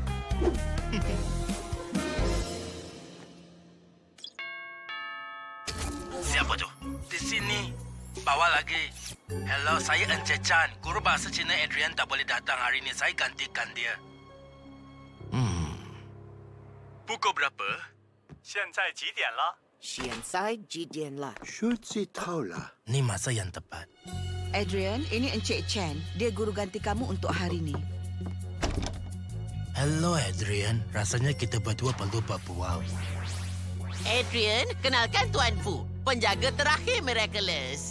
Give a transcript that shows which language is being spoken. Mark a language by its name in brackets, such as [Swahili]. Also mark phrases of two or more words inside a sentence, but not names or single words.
[Malay] Siapa tu? Di sini. Bawa lagi. Hello, saya Encik Chan. Guru bahasa Cina Adrian tak boleh datang hari ini. Saya gantikan dia. Pukul berapa? [Chinese] 现在几点了？现在几点了？书记到了。 [Malay] Ni masa yang tepat. Adrian, ini Encik Chan. Dia guru ganti kamu untuk hari ini. Hello, Adrian. Rasanya kita berdua perlu berbual. Adrian, kenalkan Tuan Fu, penjaga terakhir Miraculous.